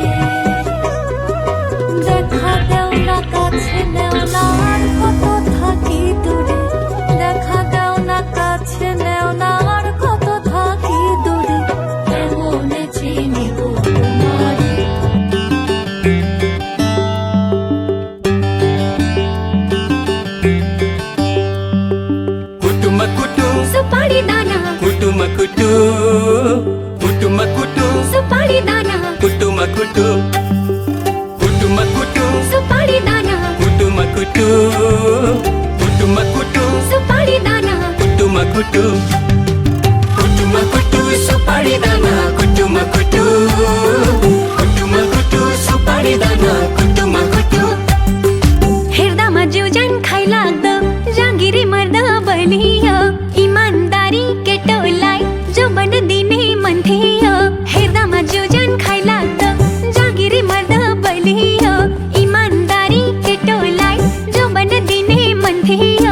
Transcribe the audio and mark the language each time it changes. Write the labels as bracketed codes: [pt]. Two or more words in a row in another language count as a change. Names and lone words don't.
[bn] দেখা দেও না কাছে নেও না আর কত থাকি দূরে, দেখা দেও না কাছে নেও না আর কত থাকি দূরে। কেমনে চিনিব তোমারে। [ne] कुटुमा कुटु, सुपारी दाना, कुटुमा कुटु, कुटुमा कुटु, सुपारी दाना, कुटुमा कुटु, कुटुमा कुटु, सुपारी दाना, कुटुमा कुटु, कुटुमा कुटु, सुपारी दाना, कुटुमा कुटु, कुटुमा कुटु, सुपारी दाना, कुटुमा कुटु, कुटुमा कुटु, सुपारी दाना, कुटुमा कुटु. हेर्दामा जिउजान खाइ लाग्दो जागिरी मर्दा बलियो, इमानदारी केटोलाई जो बन दिने मन थियो। हेर्दामा जिउजान खाइ लाग्दो जागिरी मर्दा बलियो, इमानदारी केटोलाई जो बन दिने मन थियो।